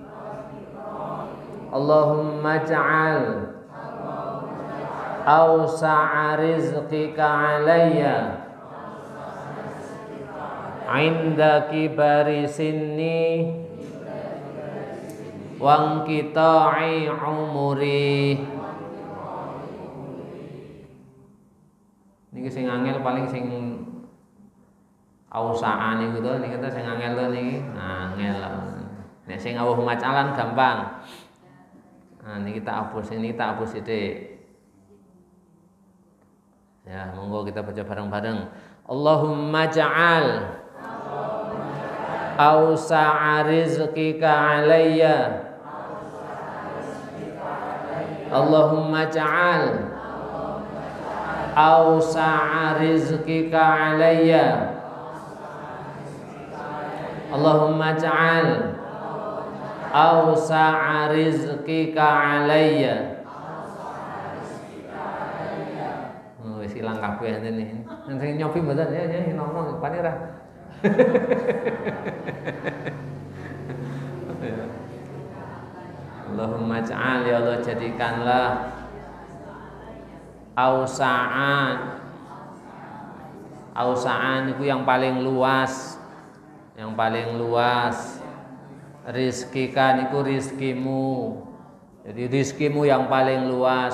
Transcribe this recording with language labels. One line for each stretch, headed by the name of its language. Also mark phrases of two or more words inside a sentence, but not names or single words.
Arabic: اللهم اجعل أوسع رزقك علي. عند كبر سني وانقطاع عمري.
Javanese: Niki sing angel paling sing ausaan niku to, niki sing angel to niki. Angel. Nek sing
Arabic: اللهم اجعلن
Javanese: gampang. Nah, niki tak hapus, ini tak hapus sithik. Ya, monggo kita baca bareng-bareng.
Arabic: اللهم اجعل أوسع رزقك علي. اللهم اجعل أوسع رزقك علي. اللهم اجعل أوسع رزقك علي.
Javanese: Wis ilang kabeh ngene. Sing nyopi mboten ya ngomong panira.
Arabic: اللهم اجعل,
Indonesian: ya Allah jadikanlah awsa'an itu yang paling luas, rizkika niku rizkimu, jadi rizkimu yang paling luas.